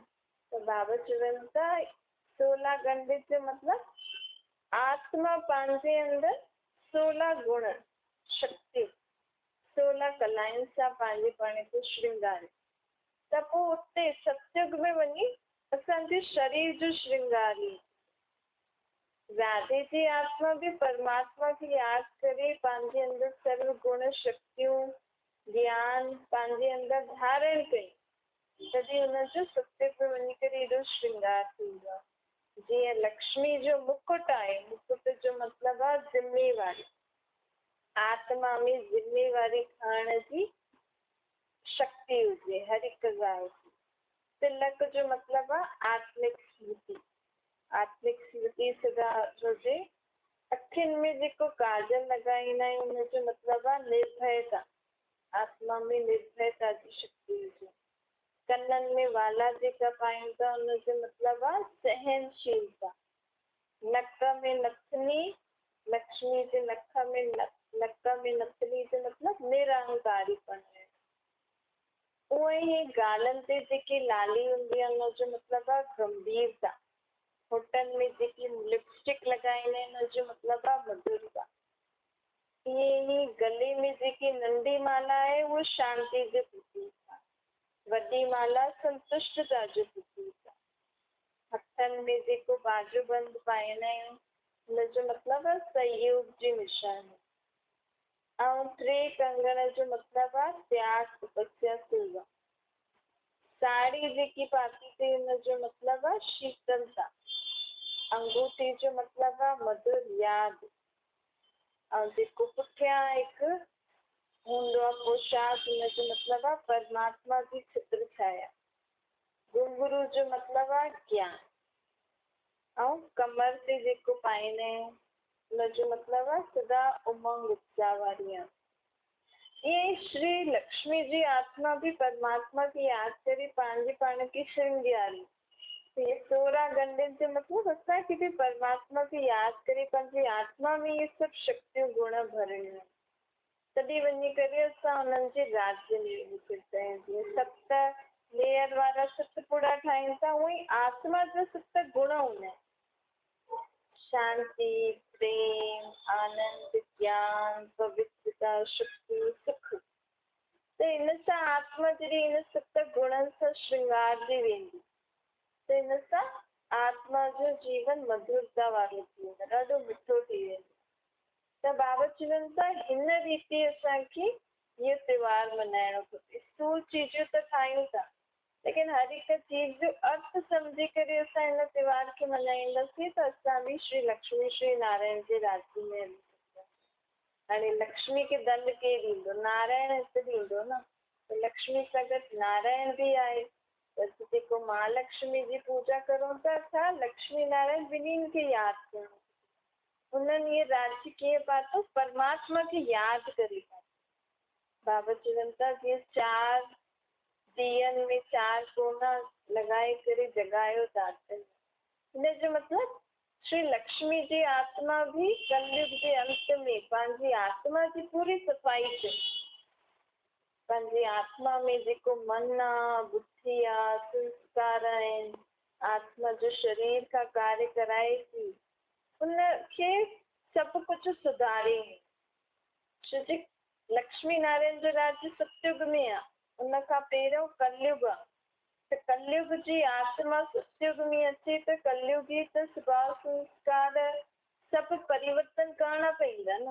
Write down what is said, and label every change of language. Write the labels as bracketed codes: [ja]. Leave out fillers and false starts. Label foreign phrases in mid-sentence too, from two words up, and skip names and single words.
[sd] त बाबा चवनि था 16 गंढ जो मतिलबु आत्मा पंहिंजे अंदरि 16 गुण शक्ति 16 कलाउनि सां पंहिंजे पाण खे श्रृंगार। त पोइ उते सत्युग में वञी असांजे शरीर जो श्रृंगार ई। राधे जी आत्मा भी परमात्मा की याद करे पंहिंजे अंदर सर्व गुण शक्तियूं ज्ञान पंहिंजे अंदर धारण कई तॾहिं हुनजो सत्युग में वञी करे एॾो श्रृंगार थींदो आहे। जीअं लक्ष्मी जो मुकुट आहे। मुकुट जो मतिलबु आहे ज़िम्मेवारी। आत्मा में ज़िम्मेवारी खणण जी शक्ति हुजे हर हिकु ॻाल्हि जी। तिलक जो मतिलबु आहे आत्मिक स्मृति। आत्मिक स्मृति सदा हुजे। अखियुनि में जेको काजल लॻाईंदा आहियूं हुनजो मतिलबु आहे निर्भयता। आत्मा में निर्भयता जी शक्ति हुजे। कननि में वाला जेका पायूं था हुनजो मतिलबु आहे सहनशीलता। नक में नथनी, लक्ष्मी जे नक में नथनी जो मतिलबु निरंकारीपन आहे। उहे ई गालनि ते जेकी लाली हूंदी आहे हुनजो मतिलबु आहे गंभीरता। होठनि में जेकी लिपस्टिक लॻाईंदा आहिनि हुनजो मतिलबु आहे मधुरता। ईअं ई गले में जेकी नंढी माला आहे उहा शांति जो प्रतीक आहे। वॾी माला संतुष्टता जो प्रतीक आहे। हथनि में जेको बाजूबंद पाईंदा आहियूं हुनजो मतिलबु आहे सहयोग जी निशानी। ऐं 3 कंगण जो मतिलबु आहे त्याग तपस्या सेवा। साड़ी जेकी पाती अथई हुनजो मतिलबु आहे शीतलता। अंगूठी जो मतिलबु आहे मधुर यादि। ऐं जेको पुठियां हिकु हूंदो आहे पोशाक हुनजो मतिलबु आहे परमात्मा जी चित्र छाया। घुंघरू जो मतिलबु आहे ज्ञान। ऐं कमर ते जेको पाईंदा आहियूं हुनजो मतिलबु आहे सदा उमंग उत्साह वारी आहे। ईअं श्री लक्ष्मी जी आत्मा भी परमात्मा की याद करे पंहिंजे पाण खे श्रृंगारी। ये 16 गंढनि जो मतिलबु असांखे बि परमात्मा खे यादि करे पंहिंजी आत्मा में इहे सभु शक्तियूं गुण भरणियूं आहिनि। तॾहिं वञी करे असां हुननि जे राज्य में निकिरंदा आहियूं। जीअं 7 लेयर वारा सतपुड़ा ठाहिनि था उअं ई आत्मा जा 7 गुण हूंदा आहिनि। शांति, प्रेम, आनंद, ज्ञान, पवित्रता, शक्ति, सुख। त हिन सां आत्मा जॾहिं हिन 7 गुणनि सां श्रृंगारजी वेंदी त हिन सां आत्मा जो जीवन मधुरता वारो थी वेंदो, ॾाढो मिठो थी वेंदो। त बाबा चवनि था हिन रीति असांखे इहो त्योहार मल्हाइणो खपे। स्थूल चीजूं त ठाहियूं था लेकिन हर हिकु चीज जो अर्थ सम्झी करे असां हिन त्योहार खे मल्हाईंदासीं त असां बि श्री लक्ष्मी श्री नारायण जे राज्य में हली सघंदासीं। हाणे लक्ष्मी खे दंड केरु ॾींदो? नारायण हिते ॾींदो न। त लक्ष्मी सां गॾु नारायण बि आहे बसि जेको महालक्ष्मी जी पूजा करूं था असां लक्ष्मी नारायण ॿिन्हिनि खे यादि कयूं। उन्हनि ये राज्य कीअं पातो, परमात्मा खे यादि करे पातो। बाबा चवनि था जीअं 4 ॾींहंनि में 4 कोना लॻाए करे जगायो था। हिन जो मतिलबु श्री लक्ष्मी जी आत्मा भी कलयुग के अंत में पंहिंजी आत्मा की पूरी सफ़ाई कई। पंहिंजी आत्मा में जेको मन आहे, बुद्धि आहे, संस्कार आहिनि, आत्मा जो शरीर का कार्य कराए थी, उनखे सभु कुझु सुधारे। छोजी लक्ष्मी नारायण जो राज्य सतयुग में आहे, उन खां पहिरियों कलयुग आहे। त कलयुग जी आत्मा सतयुग में अचे त कलयुगी त स्वभाव संस्कार सभु परिवर्तन करणा पवंदा न।